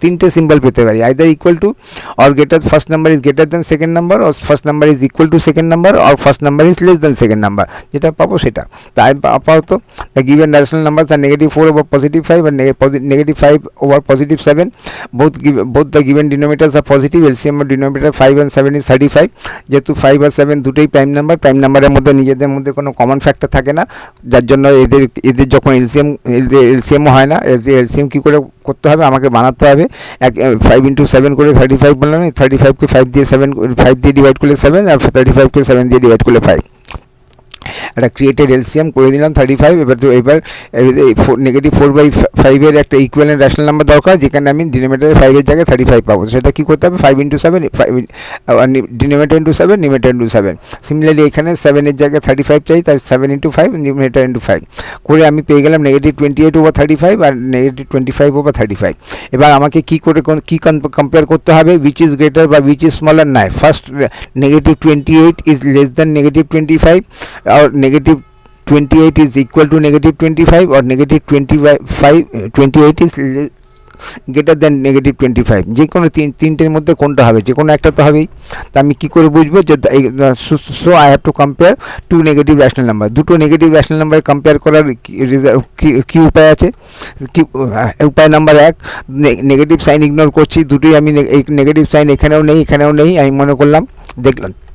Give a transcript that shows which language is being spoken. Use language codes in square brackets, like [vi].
[bn] তিনটে সিম্বল পেতে পারি, [en] Either equal to or greater, first number is greater than second number, or first number is equal to second number, or first number is less than second number. [bn] যেটা পাবো সেটা। তাই আপাতত [en] The given rational numbers আর negative 4 over positive 5 and negative 5 over positive 7. Both the given denominators are positive. LCM of denominator 5 and 7 is 35. [bn] যেহেতু 5 আর 7 দুটোই prime নাম্বারের মধ্যে নিজেদের মধ্যে কোনো কমন ফ্যাক্টর থাকে না, যার জন্য এদের যখন এলসিএমও হয় না। এলসিএম কী করে করতে হবে? আমাকে বানাতে হবে। 5 into 7 করে 35 বললাম, 35কে 5 দিয়ে ডিভাইড করলে 7, আর 35কে 7 দিয়ে ডিভাইড করলে 5। একটা ক্রিয়েটেড এলসিএম করে দিলাম 35। এবার নেগেটিভ 4/5 একটা ইকুইভ্যালেন্ট রেশনাল নাম্বার দরকার, যেখানে আমি ডিনোমিনেটরে 5-এর জায়গায় 35 পাবো। সেটা কী করতে হবে? [en] 5 into 7, denominator into 7, numerator into 7। [bn] Similarly এখানে 7-এর জায়গায় 35 চাই, তাই 7 into 5, নিউমারেটর ইন্টু 5 করে আমি পেয়ে গেলাম নেগেটিভ 28 ওভার 35 আর নেগেটিভ 25 ওভার 35। এবার আমাকে কী কম্পেয়ার করতে হবে? [en] which is greater [bn] বা [en] Which is smaller? নাই, first negative 28 is less than negative 25, or negative 28 is equal to negative 25, or negative 28 is greater than negative 25। [bn] যে কোনো তিনটের মধ্যে কোনটা হবে? যে কোনো একটা তো হবেই। তা আমি কী করে বুঝবো যে [en] So I have to compare two negative rational number. [bn] দুটো নেগেটিভ রেশনাল নাম্বার কম্পেয়ার করার কী উপায় আছে? উপায় নাম্বার 1, নেগেটিভ সাইন ইগনোর করছি। দুটোই আমি নেগেটিভ সাইন এখানেও নেই, আমি মনে করলাম, দেখলাম।